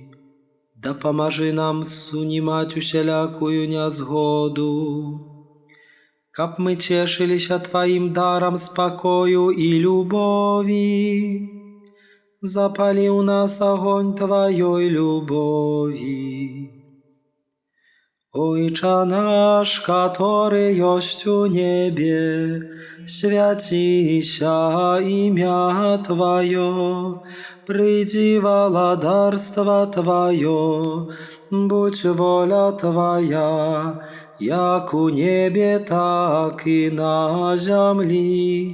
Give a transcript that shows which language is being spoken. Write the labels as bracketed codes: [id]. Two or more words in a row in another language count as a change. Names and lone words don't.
[be] Дапамажы нам сунімаць усялякую нязгоду, каб мы цешыліся Тваім дарам спакою і любові. Запалі ў нас агонь Тваёй любові. [pl] Ojcze nasz, który jest u niebie, święci się imię Twoje, przyjdź władarstwo Twoje, bądź wola Twoja, jak u niebie, tak i na ziemi.